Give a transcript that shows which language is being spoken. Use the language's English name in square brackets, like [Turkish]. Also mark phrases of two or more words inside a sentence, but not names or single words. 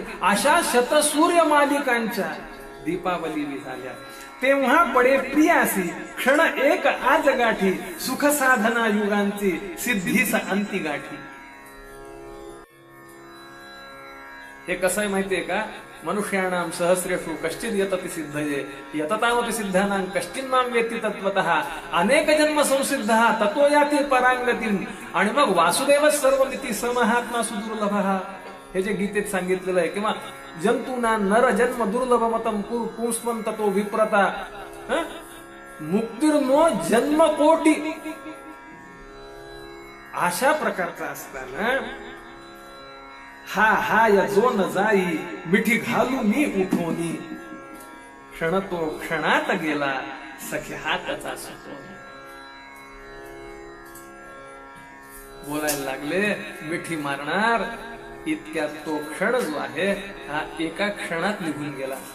[Marathi] अशा शतसूर्य मालिकांच्या दीपावली विझाल्या. तेव्हा पडे प्रियासी क्षण एक आज गाठी, सुख साधना युगांची सिद्धीस अंती गाठी. हे कसं आहे माहितीये का? [Sanskrit] मनुष्याणाम सहस्रेषु कश्चिद यतति सिद्धये यततावति सिद्धानां कश्चिन्नां वेत्ति तत्त्वतः अनेक जन्म संसिद्धः ततो याति परांगतिम. [Marathi] आणि मग [Sanskrit] वासुदेव सर्वमिति समहात्मा सुदुर्लभः, [Marathi] हे जे गीतेत सांगितलेलं आहे, किंवा [Sanskrit] जंतूना नर जन्म दुर्लभ मतम पुंस्त्वं ततो विप्रता मुक्तिर्नो जन्म कोटी. [Marathi] अशा प्रकारचा असताना हा हा या जो न जाई मिठी घालू मी उठवणी, क्षण तो क्षणात गेला सखे हाताचा सुटवणी. बोलायला लागले मिठी मारणार, इतक्यात तो क्षण जो आहे हा एका क्षणात निघून गेला.